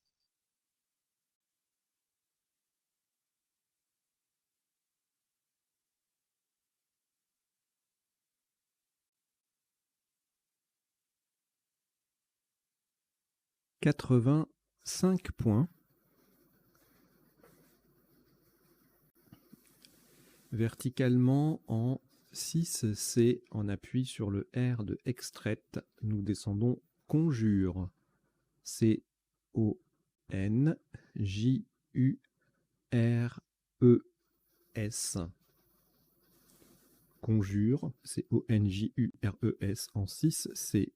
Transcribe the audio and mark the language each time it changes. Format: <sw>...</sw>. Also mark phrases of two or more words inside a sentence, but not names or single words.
<fr>« 85 points. Verticalement en 6C, en appui sur le R de extraite, nous descendons conjure. C-O-N-J-U-R-E-S. Conjure, C-O-N-J-U-R-E-S en 6C.</fr>